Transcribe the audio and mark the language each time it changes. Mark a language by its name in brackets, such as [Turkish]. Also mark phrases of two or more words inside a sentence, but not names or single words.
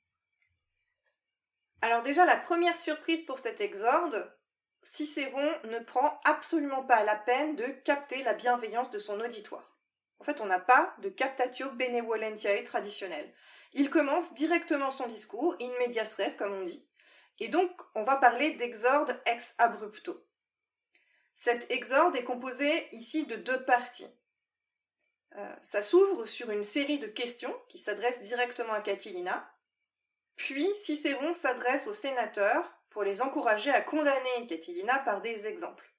[French] Alors déjà, la première surprise pour cet exorde, Cicéron ne prend absolument pas la peine de capter la bienveillance de son auditoire. En fait, on n'a pas de [Latin] captatio benevolentiae [French] traditionnel. Il commence directement son discours, [Latin] in medias res, [French] comme on dit, et donc on va parler d'exorde [Latin] ex abrupto. [French] Cet exorde est composé ici de deux parties. Ça s'ouvre sur une série de questions qui s'adressent directement à Catilina, puis Cicéron s'adresse aux sénateurs pour les encourager à condamner Catilina par des exemples.